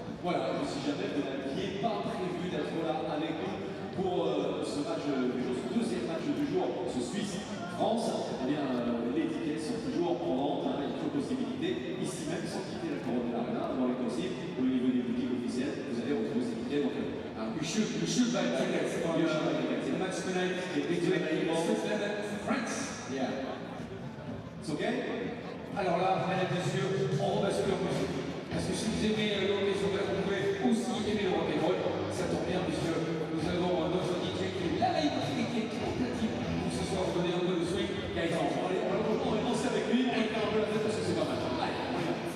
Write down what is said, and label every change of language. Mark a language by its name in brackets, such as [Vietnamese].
[French] Voilà, si jamais vous n'aviez pas prévu d'être là avec nous pour ce match du jour, ce deuxième match du jour, ce Suisse-France, eh bien les tickets sont toujours en vente, hein, il y a toujours possibilité, ici même sans quitter la couronne de l'Arena, dans les possibles, au niveau des boutiques officielles, vous allez retrouver ces tickets. Donc, [English] we should buy tickets for the match tonight between Switzerland and France. Yeah. It's okay? [French] Alors là, mesdames et messieurs, on rebascule en musique. Parce que si vous aimez l'hockey sur glace, vous pouvez aussi aimer le rock'n'roll. Ça tombe bien puisque nous avons notre DJ qui est live et qui est au platine. Donc ce soir, vous donnez un peu de swing. Gaëtan, On va danser avec lui, on va faire un peu la fête parce que c'est pas mal. Allez, on y va.